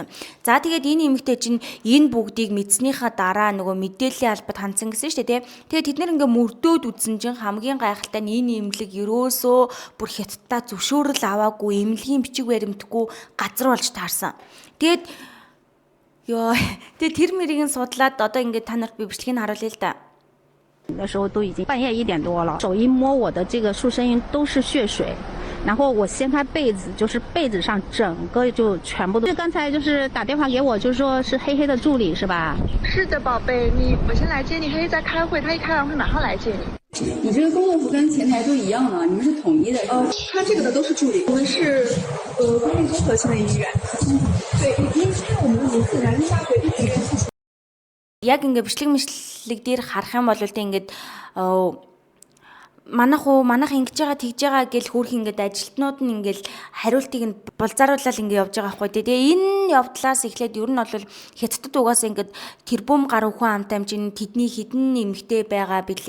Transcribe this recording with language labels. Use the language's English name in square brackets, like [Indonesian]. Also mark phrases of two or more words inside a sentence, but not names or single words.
[Mongolian] За тэгээд энэ эмэгтэй чинь энэ бүгдийг мэдснийхаа дараа нөгөө мэдээллийн албад хандсан гэсэн шүү дээ те. Тэгээд тэд нэр ингээ мөрдөөд үзсэн чинь хамгийн гайхалтай нь энэ эмнэлэг ерөөсөө бүр хятадтай зөвшөөрөл аваагүй эмнэлгийн бичиг баримтгүй газар болж таарсан. Тэгээд тэр мэрийг нь судлаад одоо ингээд та нарт би бичлэгийг харуулъя л да. [Chinese] 的时候都已经半夜1点多了，手一摸我的这个束身衣都是血水，然后我掀开被子，就是被子上整个就全部都。刚才就是打电话给我，就说是黑黑的助理是吧？是的，宝贝，我先来接你，黑黑在开会，他一开完会马上来接你。你这个工作服跟前台都一样的，你们是统一的是吧？穿这个的都是助理，我们是公立综合性的医院。对，因为我们的名字南京大学地质院附属。 [Mongolian] Яг ингээд бичлэг дээр харах юм бол тэ ингээд манайх ингэж байгаа тэгж байгаа гэл хөөх ингээд ажилтнууд нь ингээд хариултыг нь булзааруулаад ингээд явж байгаа байхгүй тэгээ энэ явдлаас эхлээд ер нь бол хятадд угаасаа ингээд тэрбум гар үхэн амтай хэмжээний тэдний хідэн эмгтэй байгаа билээ.